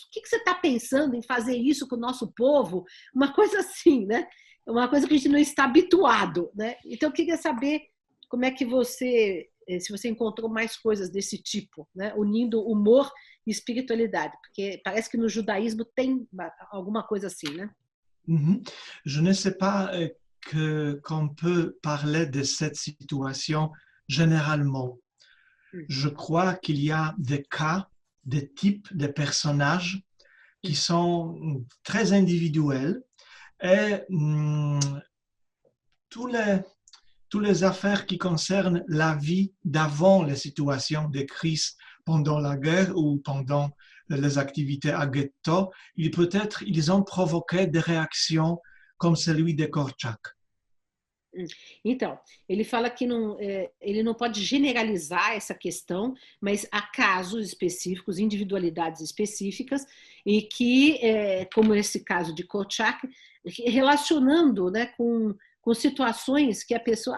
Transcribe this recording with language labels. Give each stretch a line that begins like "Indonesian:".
Portuguese: O que você está pensando em fazer isso com o nosso povo? Uma coisa assim, né? Uma coisa que a gente não está habituado, né? Então eu queria saber como é que se você encontrou mais coisas desse tipo, né? Unindo humor e espiritualidade, porque parece que no judaísmo tem alguma coisa assim, né?
French: Je ne sais pas qu'on peut parler de cette situation généralement. Je crois qu'il y a des cas, des types de personnages qui sont très individuels et tous les affaires qui concernent la vie d'avant les situations de crise pendant la guerre ou pendant les activités à ghetto, ils ont provoqué des réactions como celui de Korczak.
Portuguese: Então, ele fala que ele não pode generalizar essa questão, mas há casos específicos, individualidades específicas, e que, como esse caso de Korczak, relacionando, né, com situações que a pessoa...